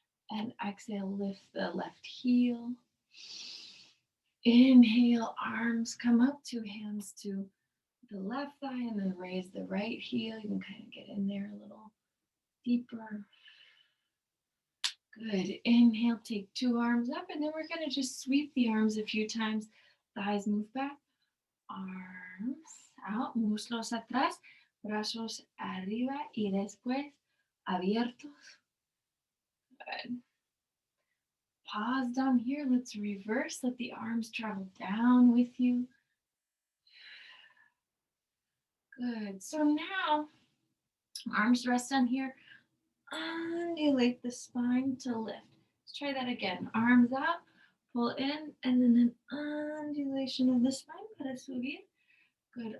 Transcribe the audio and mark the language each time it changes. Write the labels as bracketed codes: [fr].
[en] And exhale, lift the left heel. Inhale, arms come up, two hands to the left thigh, and then raise the right heel. You can kind of get in there a little deeper. Good. Inhale, take two arms up, and then we're going to just sweep the arms a few times. Thighs move back. Arms out, [es] muslos atrás, brazos arriba y después abiertos. [en] Good. Pause down here. Let's reverse. Let the arms travel down with you. Good. So now, arms rest on here. Undulate the spine to lift. Let's try that again. Arms out, pull in, and then an undulation of the spine [es] para subir. [en] Good.